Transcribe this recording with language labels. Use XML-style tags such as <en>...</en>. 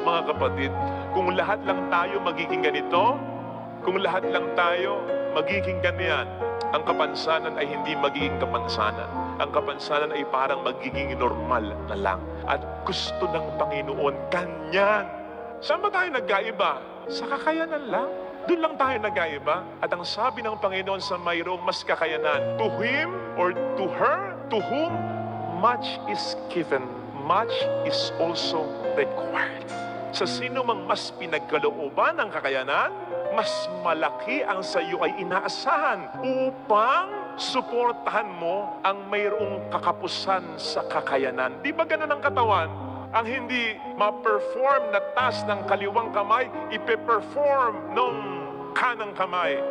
<tl>Mga kapatid, kung lahat lang tayo magiging ganito, kung lahat lang tayo magiging ganyan, ang kapansanan ay hindi magiging kapansanan. Ang kapansanan ay parang magiging normal na lang. At gusto ng Panginoon, ganyan. Saan ba tayo nagkaiba? Sa kakayanan lang. Doon lang tayo nagkaiba. At ang sabi ng Panginoon sa mayroong mas kakayanan,</tl> <en>to him or to her, to whom much is given, much is also required.</en> <tl>Sa sino mang mas pinagkalooban ng kakayanan, mas malaki ang sa iyo ay inaasahan upang suportahan mo ang mayroong kakapusan sa kakayanan. Di ba ganun ang katawan? Ang hindi ma-perform na task ng kaliwang kamay, ipe-perform ng kanang kamay.</tl>